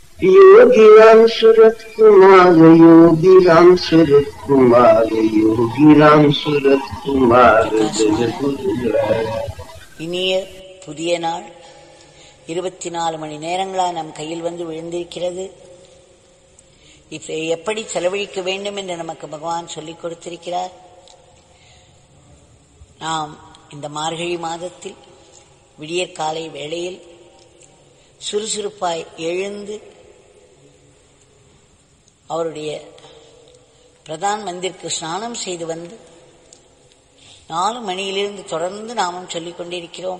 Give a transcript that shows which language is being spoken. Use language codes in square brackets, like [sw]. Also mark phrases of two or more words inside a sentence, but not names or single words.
[ta] योगी राम सूरत कुमार, योगी राम सूरत कुमार, योगी राम सूरत कुमार. இனிய புதிய நாள் 24 மணி நேரங்களா நம் கையில் வந்து விழுந்திருக்கிறது. எப்படி செலவழிக்க வேண்டும் என்று நமக்கு பகவான் சொல்லிக் கொடுத்திருக்கிறார். நாம் இந்த மார்கழி மாதத்தில் விடியற் காலை வேளையில் சுறுசுறுப்பாய் எழுந்து அவருடைய பிரதான் மந்திருக்கு ஸ்நானம் செய்து வந்து 4 மணியிலிருந்து தொடர்ந்து நாமும் சொல்லிக் கொண்டிருக்கிறோம்.